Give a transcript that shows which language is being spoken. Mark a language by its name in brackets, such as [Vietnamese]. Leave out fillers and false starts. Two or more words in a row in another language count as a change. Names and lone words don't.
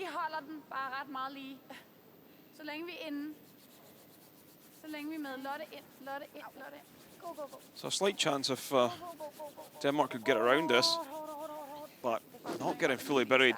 [Danish] holder den bare ret meget lige. Så længe vi er inde. Så længe vi er med. Lotte ind, Lotte ind, Lotte ind. [English] Go, go, go. So a slight chance if Denmark could get around this, but not getting fully buried.